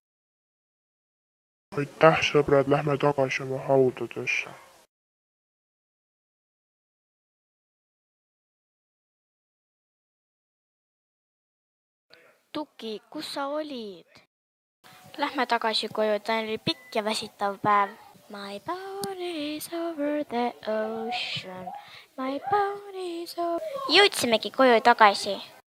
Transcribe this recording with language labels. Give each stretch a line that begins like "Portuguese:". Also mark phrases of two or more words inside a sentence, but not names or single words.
Estonian: Aitäh, sõbrad, lähme tagasi oma haudadesse. Tuki, kus sa olid? Lähme tagasi koju, ta oli pikk ja väsitav päev.
English: My boat is over the ocean. My boat is over...
Estonian: Jõudsimegi koju tagasi.